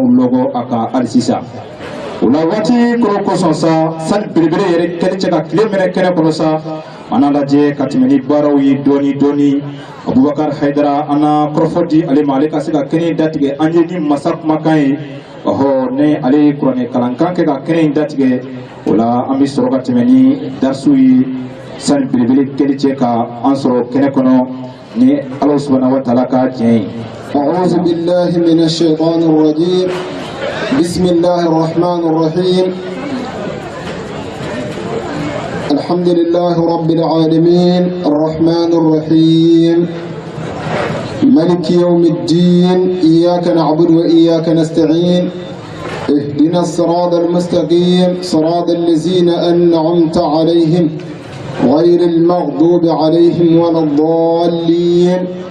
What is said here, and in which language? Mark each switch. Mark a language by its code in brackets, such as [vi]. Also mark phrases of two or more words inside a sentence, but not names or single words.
[bm] lɔgɔ a kan hali sisan o la waati kɔrɔ kosɔn sa sani belebele yɛrɛ kɛli cɛ ka tile minɛ kɛnɛ kɔnɔ sa an n'a lajɛ ka tɛmɛ ni baaraw ye dɔɔni dɔɔni Abubakar Hayidara an na kɔrɔfɔ di ale ma ale ka se ka kɛnɛ in datigɛ an ye ni masa kumakan ye ne ale ye kuranɛ kalankan kɛ ka kɛnɛ in datigɛ o la an bɛ sɔrɔ ka tɛmɛ ni darisu ye sani belebele kɛli cɛ ka an sɔrɔ kɛnɛ kɔnɔ ni Ala [ar] سبحانه وتعالى [bm] ka diɲɛ ye. [ar] أعوذ بالله من الشيطان الرجيم بسم الله الرحمن الرحيم الحمد لله رب العالمين الرحمن الرحيم ملك يوم الدين إياك نعبد وإياك نستعين اهدنا الصراط المستقيم صراط الذين أنعمت عليهم غير المغضوب عليهم ولا الضالين